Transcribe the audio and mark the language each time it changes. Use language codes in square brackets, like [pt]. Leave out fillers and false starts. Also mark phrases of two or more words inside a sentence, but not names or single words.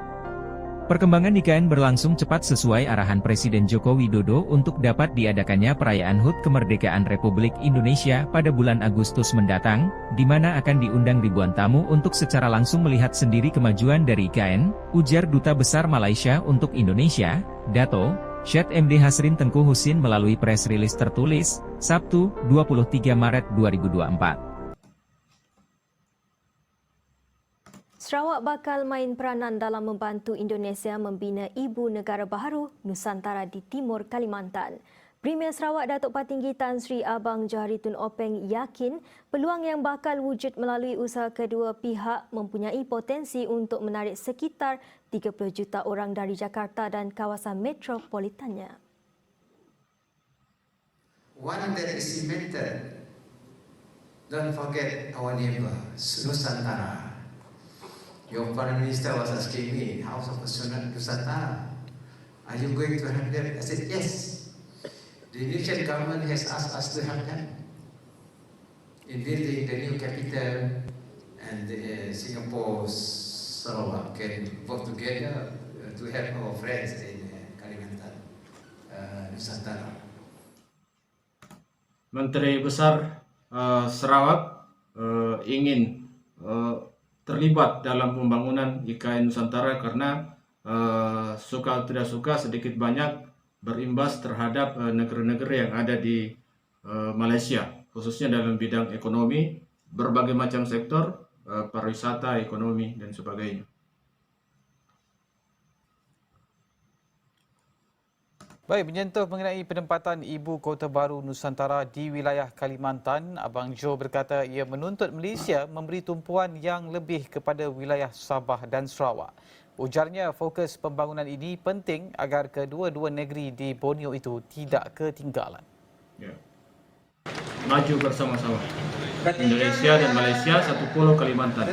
[id] Perkembangan IKN berlangsung cepat sesuai arahan Presiden Joko Widodo untuk dapat diadakannya perayaan HUT Kemerdekaan Republik Indonesia pada bulan Agustus mendatang, di mana akan diundang ribuan tamu untuk secara langsung melihat sendiri kemajuan dari IKN, ujar Duta Besar Malaysia untuk Indonesia, Dato. Syed MD Hasrin Tengku Husin melalui [en] press release [id] tertulis, Sabtu, 23 Maret 2024. [ms] Sarawak bakal main peranan dalam membantu Indonesia membina ibu negara baharu Nusantara di Timur Kalimantan. Premier Sarawak Datuk Patinggi Tan Sri Abang Johari Tun Openg yakin peluang yang bakal wujud melalui usaha kedua pihak mempunyai potensi untuk menarik sekitar 30 juta orang dari Jakarta dan kawasan metropolitannya. [en] One that is cemented, don't forget our neighbor, Nusantara. Your Prime Minister was asking me, House of Nusantara, are you going to have them? I said, yes. The Indonesian government has asked us to help them in building the new capital, and Singapore, Sarawak can work together to help our friends in Kalimantan, Nusantara. [id] Menteri Besar Sarawak ingin terlibat dalam pembangunan IKN Nusantara karena suka atau tidak suka sedikit banyak berimbas terhadap negara-negara yang ada di Malaysia, khususnya dalam bidang ekonomi, berbagai macam sektor, pariwisata, ekonomi, dan sebagainya. [ms] Baik, menyentuh mengenai penempatan Ibu Kota Baru Nusantara di wilayah Kalimantan, Abang Jo berkata ia menuntut Malaysia memberi tumpuan yang lebih kepada wilayah Sabah dan Sarawak. Ujarnya fokus pembangunan ini penting agar kedua-dua negeri di Borneo itu tidak ketinggalan. [id] Ya. Maju bersama-sama. Indonesia dan Malaysia satu pulau Kalimantan.